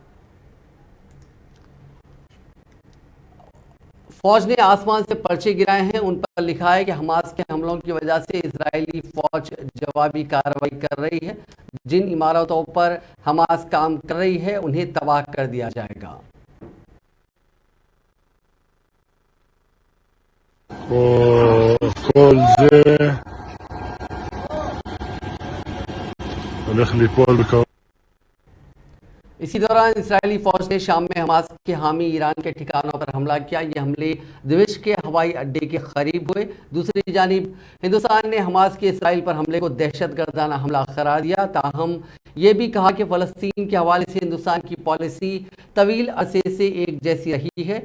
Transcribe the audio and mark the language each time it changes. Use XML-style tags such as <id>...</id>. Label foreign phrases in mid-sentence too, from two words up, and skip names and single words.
<ur>فوج نے آسمان سے پرچے گرائے ہیں، ان پر لکھا ہے کہ حماس کے حملوں کی وجہ سے اسرائیلی فوج جوابی کارروائی کر رہی ہے. جن عمارتوں پر حماس کام کر رہی ہے انہیں تباہ کر دیا جائے گا.</ur> <he>כל זה הולך ליפול בקרוב।</he> <ur>اسی دوران اسرائیلی فوج نے شام میں حماس کے حامی ایران کے ٹھکانوں پر حملہ کیا. یہ حملے دمشق کے ہوائی اڈے کے قریب ہوئے۔ دوسری جانب ہندوستان نے حماس کے اسرائیل پر حملے کو دہشت گردانہ حملہ قرار دیا. تاہم یہ بھی کہا کہ فلسطین کے حوالے سے ہندوستان کی پالیسی طویل عرصے سے ایک جیسی رہی ہے.</ur>